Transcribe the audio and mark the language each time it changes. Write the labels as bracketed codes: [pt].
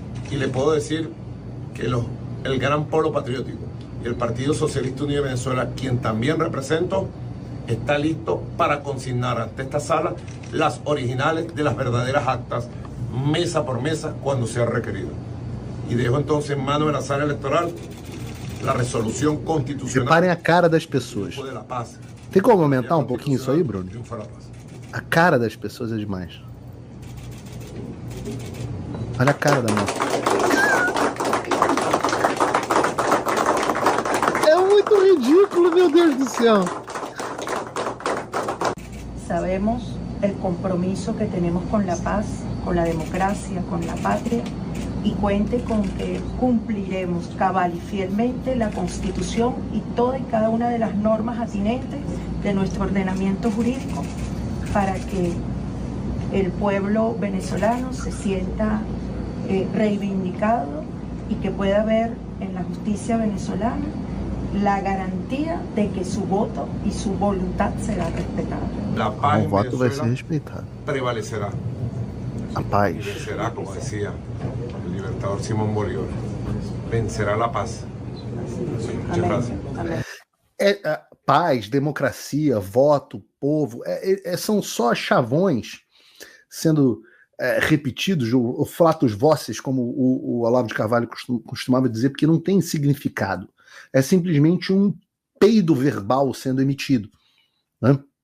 [es] Y le puedo decir que el Gran Polo Patriótico y el Partido Socialista Unido de Venezuela, quien también represento, está listo para consignar ante esta sala las originales de las verdaderas actas, mesa por mesa, cuando sea requerido. Y dejo entonces en manos de la sala electoral la resolución constitucional. [pt] Reparem a cara das pessoas. Tem como aumentar um pouquinho isso aí, Bruno? A cara das pessoas é demais. Olha a cara da moça. É muito ridículo, meu Deus do céu. [es] Sabemos el compromiso que tenemos con la paz, con la democracia, con la patria, y cuente con que cumpliremos cabal y fielmente la Constitución y toda y cada una de las normas atinentes de nuestro ordenamiento jurídico para que el pueblo venezolano se sienta reivindicado y que pueda ver en la justicia venezolana la garantía de que su voto y su voluntad será respetada. La paz [pt] o voto vai ser respeitado. [es] Prevalecerá. [pt] A paz. [es] Vencerá, como decía el libertador Simón Bolívar. Vencerá la paz. Muchas gracias. [pt] Paz, democracia, voto, povo, são só chavões sendo repetidos, o flatus vocis, como o Olavo de Carvalho costumava dizer, porque não tem significado. É simplesmente um peido verbal sendo emitido. Né?